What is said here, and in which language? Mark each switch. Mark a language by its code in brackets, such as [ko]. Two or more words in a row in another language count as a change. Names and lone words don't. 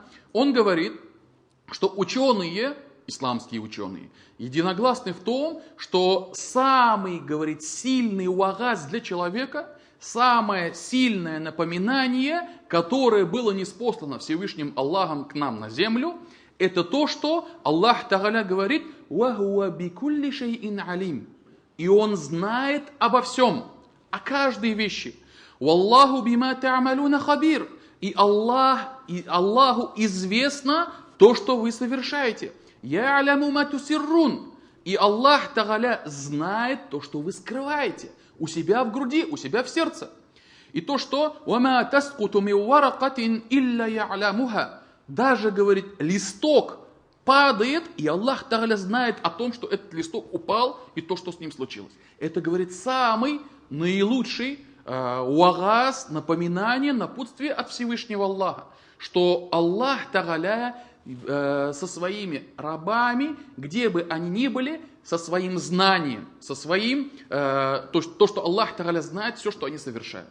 [ru] Он говорит, что ученые, исламские ученые, единогласны в том, что самый, говорит, сильный уагаз для человека, самое сильное напоминание, которое было ниспослано Всевышним Аллахом к нам на землю, это то, что Аллах Тааля говорит: [ar] «وهو بكل شيء عليم». [ru] И Он знает обо всем, о каждой вещи. [ar] «والله بما تعملون خبير». [ru] И Аллаху известно то, что вы совершаете. [ar] «يعلم ما تسرون». [ru] И Аллах Тааля знает то, что вы скрываете у себя в груди, у себя в сердце. И то, что [ar] «وما تسقط من ورقة إلا يعلمها». [ru] Даже, говорит, листок падает, и Аллах Тааля знает о том, что этот листок упал, и то, что с ним случилось. Это, говорит, самый наилучший уагаз, напоминание, напутствие от Всевышнего Аллаха. Что Аллах Тааля со своими рабами, где бы они ни были, со своим знанием, со своим, то, что Аллах Тааля знает, все, что они совершают.